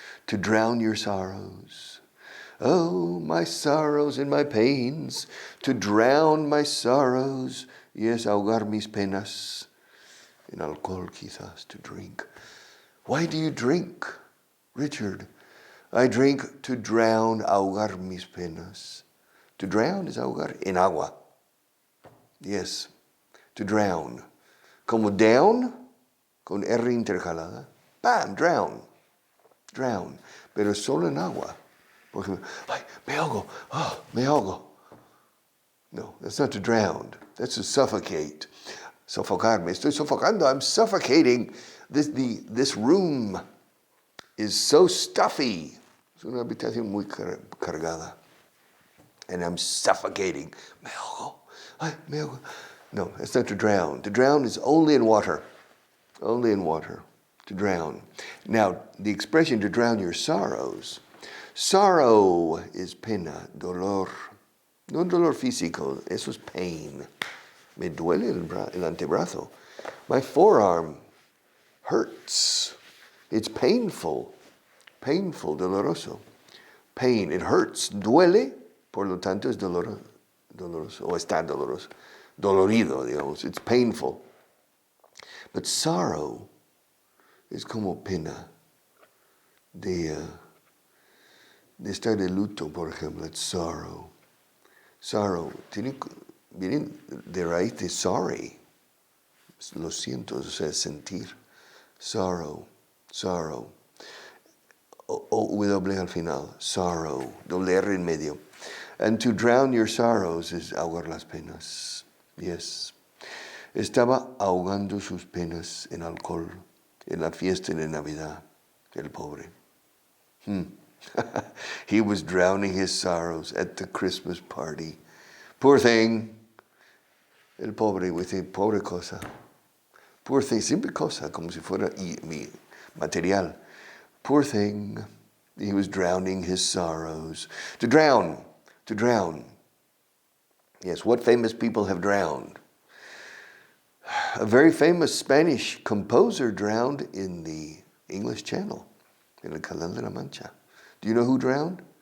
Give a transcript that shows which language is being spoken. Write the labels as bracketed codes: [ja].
[en] To drown your sorrows. Oh, my sorrows and my pains. To drown my sorrows. Yes, [es] ahogar mis penas. En alcohol quizás, [en] to drink. Why do you drink, Richard? I drink to drown, [es] ahogar mis penas. [en] To drown is [es] ahogar en agua. [en] Yes, to drown. Como down, [es] con R intercalada. [en] Bam, drown. Drown. [es] Pero solo en agua. Porque, ay, me ahogo. Oh, me ahogo. [en] No, that's not to drown. That's to suffocate. [es] Sofocar. Me estoy sofocando. [en] I'm suffocating. This room is so stuffy. [es] Es una habitación muy cargada. [en] And I'm suffocating. [es] Me ahogo. Ay, me ahogo. [en] No, it's not to drown. To drown is only in water. Only in water. To drown. Now, the expression to drown your sorrows. Sorrow is [es] pena, dolor. No dolor físico, eso es pain. Me duele el antebrazo. [en] My forearm hurts. It's painful. Painful, doloroso. Pain, it hurts. [es] Duele, por lo tanto es doloroso. O está doloroso. Dolorido, digamos. [en] It's painful. But sorrow is [es] como pena de estar de luto, por ejemplo. [en] It's sorrow. Sorrow. [es] Viene de raíz de [en] sorry. [es] Lo siento, o sea, sentir. Sorrow. Sorrow. W al final. Sorrow. Doble R en medio. [en] And to drown your sorrows is [es] ahogar las penas. [en] Yes. [es] Estaba ahogando sus penas en alcohol en la fiesta de Navidad, el pobre. [en] He was drowning his sorrows at the Christmas party. Poor thing. [es] El pobre, [en] we say, [es] pobre cosa. [en] Poor thing, [es] siempre cosa, como si fuera mi material. [en] Poor thing. He was drowning his sorrows. To drown. To drown. Yes, what famous people have drowned? A very famous Spanish composer drowned in the English Channel, in [es] el Canal de la Mancha. [en] Do you know who drowned?